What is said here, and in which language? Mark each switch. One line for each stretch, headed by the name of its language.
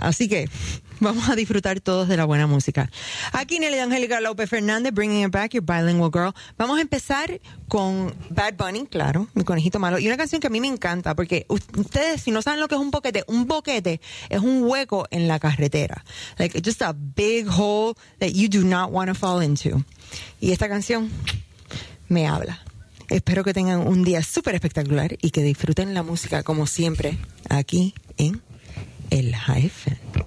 Spanish: Así que vamos a disfrutar todos de la buena música. Aquí Nelly Angélica López Fernández,
English: bringing it back, your bilingual girl.
Spanish: Vamos a empezar con Bad Bunny, claro, mi conejito malo. Y una canción que a mí me encanta, porque ustedes, si no saben lo que es un boquete es un hueco en la carretera.
English: Like, just a big hole that you do not want to fall into.
Spanish: Y esta canción me habla. Espero que tengan un día súper espectacular y que disfruten la música, como siempre, aquí en El Hypen.